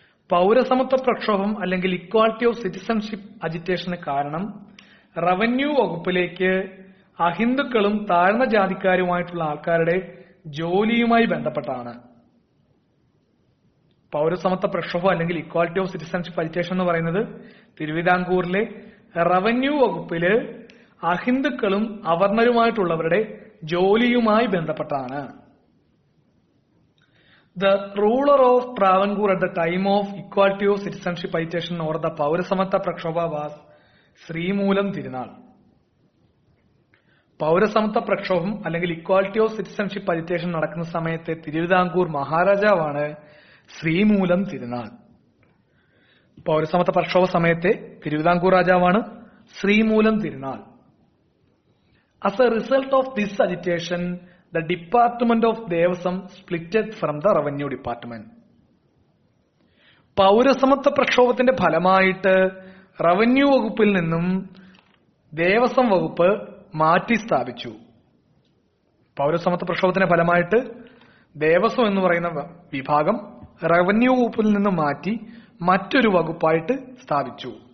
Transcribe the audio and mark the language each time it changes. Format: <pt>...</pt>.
<ml>പൗരസമത്വ പ്രക്ഷോഭം അല്ലെങ്കിൽ equality of citizenship അജിറ്റേഷന് കാരണം റവന്യൂ വകുപ്പിലേക്ക് അഹിന്ദുക്കളും താഴ്ന്ന ജാതിക്കാരുമായിട്ടുള്ള ആൾക്കാരുടെ ജോലിയുമായി ബന്ധപ്പെട്ടാണ്. പൗരസമത്വ പ്രക്ഷോഭം അല്ലെങ്കിൽ ഇക്വാലിറ്റി ഓഫ് സിറ്റിസൺഷിപ്പ് അജിറ്റേഷൻ എന്ന് പറയുന്നത് തിരുവിതാംകൂറിലെ റവന്യൂ വകുപ്പില് അഹിന്ദുക്കളും അവർണരുമായിട്ടുള്ളവരുടെ ജോലിയുമായി ബന്ധപ്പെട്ടാണ്.</ml> <en>The ruler of Travancore at the time of Equality of Citizenship Agitation or the പൗരസമത്വ പ്രക്ഷോഭ was Sreemoolam Thirunal.</en> <ml>പൗരസമത്വ പ്രക്ഷോഭം അല്ലെങ്കിൽ ഇക്വാലിറ്റി ഓഫ് സിറ്റിസൺഷിപ്പ് അജിറ്റേഷൻ നടക്കുന്ന സമയത്തെ തിരുവിതാംകൂർ മഹാരാജാവാണ് ശ്രീമൂലം തിരുനാൾ. പൗരസമത്വ പ്രക്ഷോഭ സമയത്തെ തിരുവിതാംകൂർ രാജാവാണ് Sreemoolam Thirunal.</ml> <en>As a result of this agitation, the Department of Devasam splitted from the Revenue Department.</en> <ml>പൗരസമത്വ പ്രക്ഷോഭത്തിന്റെ ഫലമായിട്ട് revenue വകുപ്പിൽ നിന്നും ദേവസ്വം വകുപ്പ് മാറ്റി സ്ഥാപിച്ചു. പൗരസമത്വ പ്രക്ഷോഭത്തിന്റെ ഫലമായിട്ട് ദേവസ്വം എന്ന് പറയുന്ന വിഭാഗം റവന്യൂ വകുപ്പിൽ നിന്ന് മാറ്റി മറ്റൊരു വകുപ്പായിട്ട് സ്ഥാപിച്ചു.</ml>